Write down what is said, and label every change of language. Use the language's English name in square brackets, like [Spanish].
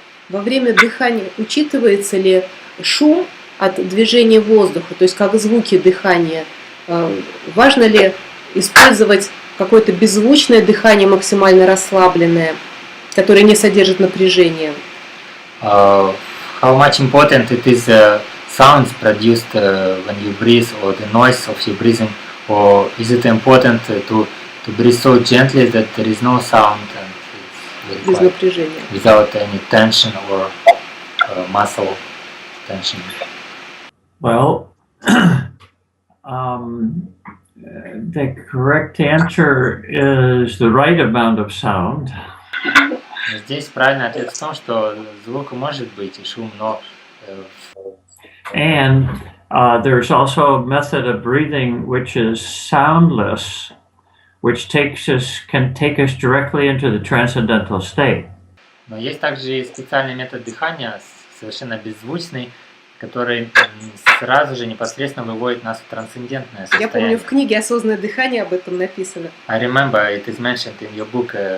[Russian] Во время дыхания учитывается ли шум от движения воздуха, то есть как звуки дыхания? Важно ли использовать какое-то беззвучное дыхание, максимально расслабленное, которое не содержит напряжения? [English] How much important it is sounds produced when you breathe, or the noise of your breathing, or is it important to breathe so gently that there is no sound and [Russian] Без напряжения. [English] Without any tension or muscle tension? Well, the correct answer is the right amount of sound. [Russian] Здесь правильный ответ в том, что звук может быть и шум, но [English] And there's also a method of breathing which is soundless, which can take us directly into the transcendental state. [Russian] Но есть также и специальный метод дыхания, совершенно беззвучный, который сразу же непосредственно выводит нас в трансцендентное состояние. Я помню, в книге «Осознанное дыхание» об этом написано. [English] I remember it is mentioned in your book,